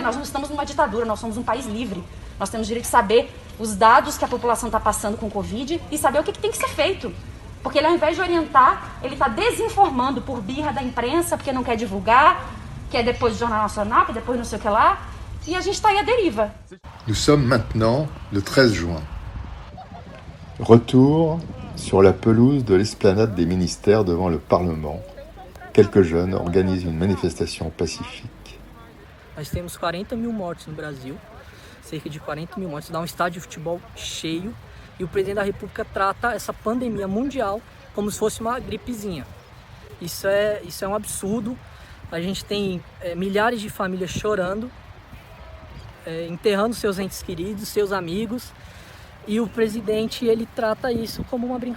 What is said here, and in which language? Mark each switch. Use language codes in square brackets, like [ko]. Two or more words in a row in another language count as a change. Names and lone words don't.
[pt] Nós não estamos numa ditadura, nós somos um país livre. Nós temos direito de saber os dados que a população está passando com o Covid e saber o que tem que ser feito. Porque ele, ao invés de orientar, ele está desinformando por birra da imprensa, porque não quer divulgar, quer depois do Jornal Nacional, quer depois não sei o que lá. E a gente está aí à deriva. [fr] Nous sommes maintenant le 13 juin. Retour sur la pelouse de l'esplanade des ministères devant le Parlement. Quelques jeunes organisent une manifestation pacifique. [pt] Nós temos 40 mil mortos no Brasil, cerca de 40 mil mortos. Dá um estádio de futebol cheio e o presidente da República trata essa pandemia mundial como se fosse uma gripezinha. Isso é um absurdo. A gente tem milhares de famílias chorando, enterrando seus entes queridos, seus amigos, e o presidente ele trata isso como uma brincadeira.